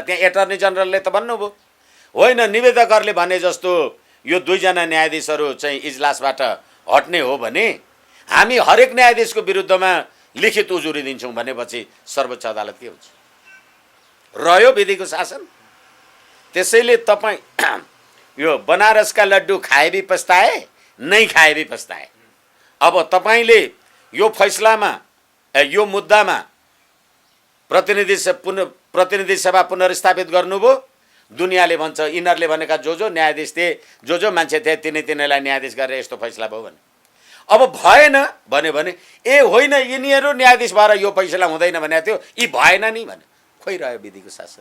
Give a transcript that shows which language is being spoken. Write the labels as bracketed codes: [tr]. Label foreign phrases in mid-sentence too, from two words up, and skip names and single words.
[ne] त्यहाँ एटर्नी जनरलले त भन्नुभयो होइन, निवेदकहरूले भने जस्तो यो 2 जना न्यायाधीशहरू चाहिँ इजलासबाट हट्ने हो भने हामी हरेक न्यायाधीशको विरुद्धमा लिखित उजुरी दिन्छौँ भनेपछि सर्वोच्च अदालत के हुन्छ? रह्यो विधिको शासन। त्यसैले तपाईँ यो बनारसका लड्डू [hi] खाए भी पछताए, नहीं खाए भी पछताए। [ne] अब तपाईँले यो फैसलामा यो मुद्दामा प्रतिनिधि सभा पुनर्स्थापित गर्नुभयो। दुनियाँले भन्छ यिनीहरूले भनेका जो न्यायाधीश थिए, जो मान्छे थिए तिनीलाई न्यायाधीश गरेर यस्तो फैसला भयो भने अब भएन भन्यो भने ए होइन यिनीहरू न्यायाधीश भएर यो फैसला हुँदैन भनेको थियो, यी भएन नि भने खोइ रह्यो विधिको शासन।